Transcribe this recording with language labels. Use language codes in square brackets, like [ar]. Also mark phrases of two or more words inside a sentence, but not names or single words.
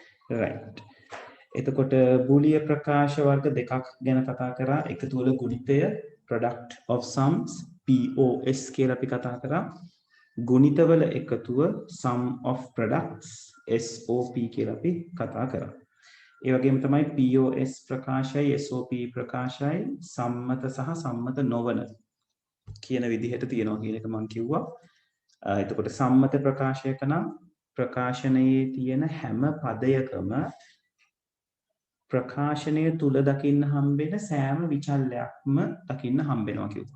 [en] right. [si] එතකොට බූලිය ප්‍රකාශ වර්ග දෙකක් ගැන කතා කරා. එකතු වල ගුණිතය [en] product of sums [si] POS කියලා අපි කතා කරා. ගුණිතවල එකතුව [en] sum of products [si] SOP කියලා අපි කතා කරා. ඒ වගේම තමයි POS ප්‍රකාශයයි SOP ප්‍රකාශයයි සම්මත සහ සම්මත නොවන කියන විදිහට තියෙනවා කියන එක මම කිව්වා. එතකොට සම්මත ප්‍රකාශයක නම් ප්‍රකාශනයේ තියෙන හැම පදයකම ප්‍රකාශනය තුල දකින්න හම්බෙන සෑම විචල්යක්ම දකින්න හම්බෙනවා කිව්වා.